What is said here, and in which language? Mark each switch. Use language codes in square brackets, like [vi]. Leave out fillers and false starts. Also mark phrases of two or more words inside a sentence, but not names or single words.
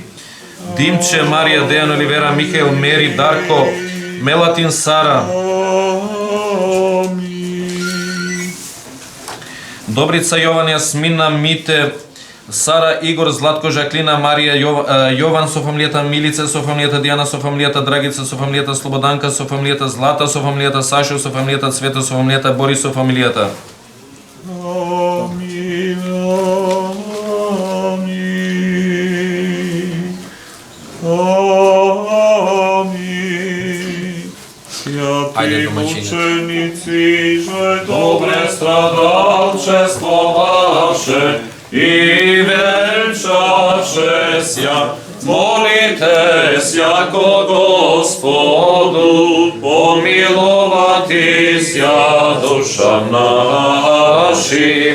[mk] Димче, Марија, Дејан, Оливера, Михаил, Мери, Дарко, Мелатин, Сара, Добрица, Јован, Јасмина, Мите, Сара, Игор, Златко, Жаклина, Марија, Јован со фамилијата Милица, со фамилијата Дијана, со фамилијата Драгица, со фамилијата Слободанка, со фамилијата Злата, со фамилијата Сашо, со фамилијата Цвето, со фамилијата Борис, со фамилијата. Амин, амин. [cu] Святи мученици, же добре страдалчествоваше и венчавшеся, молитесь яко Господу, помиловатися душам нашим.